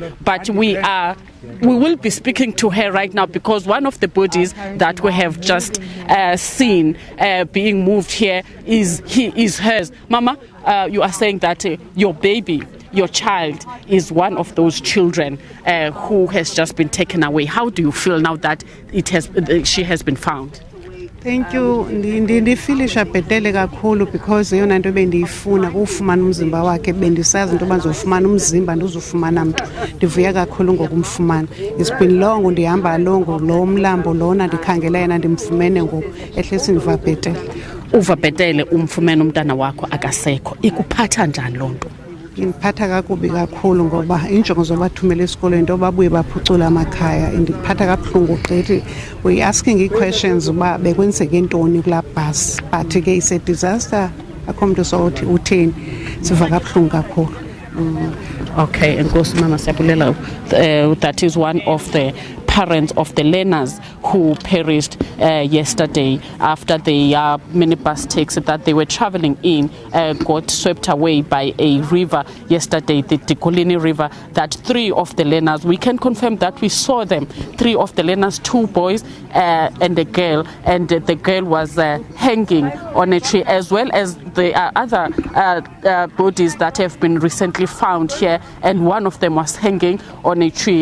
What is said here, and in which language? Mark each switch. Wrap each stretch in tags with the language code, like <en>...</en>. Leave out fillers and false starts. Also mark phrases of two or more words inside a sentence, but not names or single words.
<en>But we will be speaking to her right now because one of the bodies that we have just seen being moved here is hers. Mama, you are saying that your baby, your child, is one of those children who has just been taken away. How do you feel now that she has been found? Thank you.</en> <xh>Ndifilisha bhetele kakhulu because yona into bendiyifuna ukufumana umzimba wakhe, bendisazi into bazofumana umzimba ndizofumana mntu. Ndivuya kakhulu ngokumfumana.</xh> <en>It's been long</en> <xh>ndihamba along lo mlambo lona ndikhangela yena ndimfumene ngoku ehlesi ndiva bhetele. Uva bhetele umfumene umntana wakho akasekho. Ikuphatha njani lonto? Indiphatha kakubi kakhulu ngoba injongo zobathumela esikolweni into babuye baphucula amakhaya. Indiphatha kabuhlungu gqithi.</xh> <en>We asking questions</en> <xh>uba bekwenzeke ntoni kula bus,</xh> <en>but ke is a disaster.</en> <xh>Akho mntu sothi utheni. Siva kabuhlungu kakhulu. Okay, enkosi mama siyabulela.</xh> <en>That is one of the parents of the learners who perished yesterday after the minibus taxi that they were traveling in got swept away by a river yesterday, the Tikolini River. That 3 of the learners, we can confirm that we saw them, 3 of the learners, 2 boys and a girl, and the girl was hanging on a tree, as well as the other bodies that have been recently found here, and one of them was hanging on a tree.</en>